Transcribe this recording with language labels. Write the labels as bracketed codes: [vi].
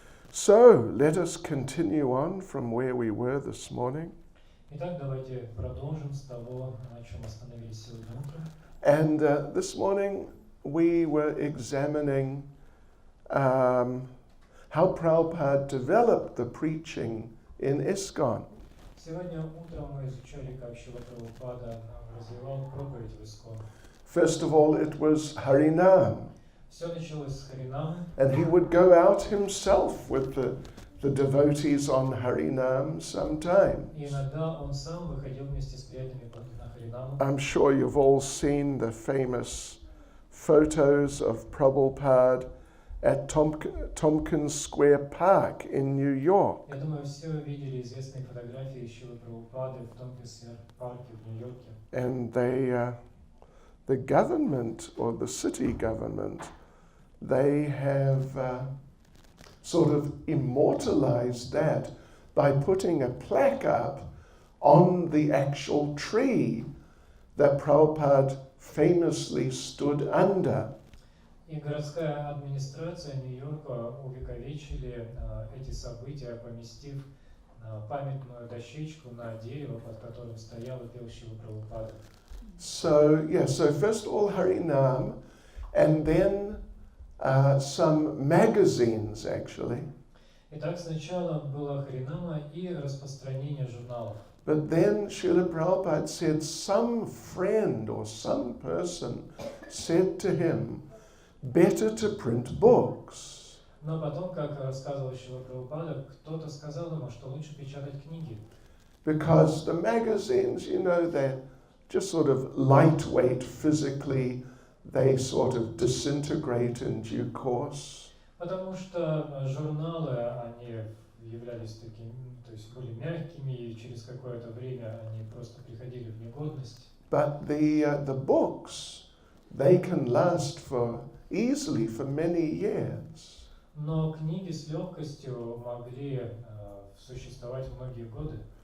[en] So, let us continue on from where we were this morning. [ru] Итак, давайте продолжим с того, на чем остановились сегодня утром. [en] And this morning we were examining how Prabhupada developed the preaching in ISKCON. [ru] Сегодня утром мы изучали, как Шрила Прабхупада развивал проповедь в ISKCON. [en] First of all, it was Harinam. [ru] Все началось с Харинамы. [en] And he would go out himself with the the devotees on Harinam [ru] И [en] sometimes. [ru] иногда он сам выходил вместе с преданными на Харинаму. [en] I'm sure you've all seen the famous photos of Prabhupada at Tompkins Square Park in New York. [ru] Я думаю, все видели известные фотографии Шрилы Прабхупады в Томпкинс-парке в Нью-Йорке. [en] And the government, or the city government, they have sort of immortalized that by putting a plaque up on the actual tree that Prabhupada famously stood under. [ru] И городская администрация Нью-Йорка увековечили эти события, поместив памятную дощечку на дерево, под которым стоял и пел Шрила Прабхупада. [en] So first of all Harinam, and then some magazines actually. [ru] Итак, сначала была Харинама и распространение журналов. [en] But then Srila Prabhupada said some friend or some person said to him, better to print books. [ru] Но потом, как рассказывал Шрила Прабхупада, кто-то сказал ему, что лучше печатать книги. [en] Because the magazines, you know, they're just sort of lightweight physically, they sort of disintegrate in due course. [ru] Потому что журналы, они являлись такими, то есть были мягкими, и через какое-то время они просто приходили в негодность. [en] But the books, they can last easily for many years. [ru] Но книги с легкостью могли существовать многие годы.